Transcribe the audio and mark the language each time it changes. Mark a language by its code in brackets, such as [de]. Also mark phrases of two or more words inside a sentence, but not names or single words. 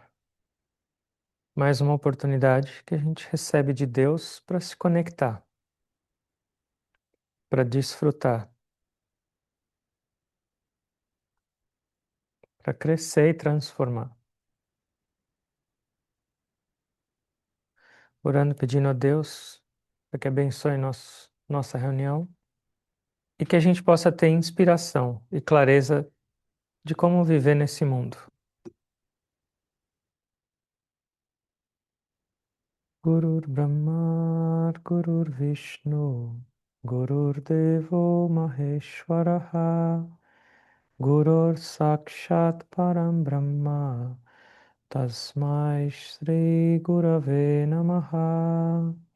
[pt] Mais uma oportunidade que a gente recebe de Deus para se conectar, para desfrutar, para crescer e transformar. Orando, pedindo a Deus para que abençoe nossa reunião e que a gente possa ter inspiração e clareza de como viver nesse mundo. [sa] Gurur Brahma, Gurur Vishnu, Gurur Devo Maheshwaraha, Gurur Sakshat Param Brahma, Tasmai Shri Gurave Namaha,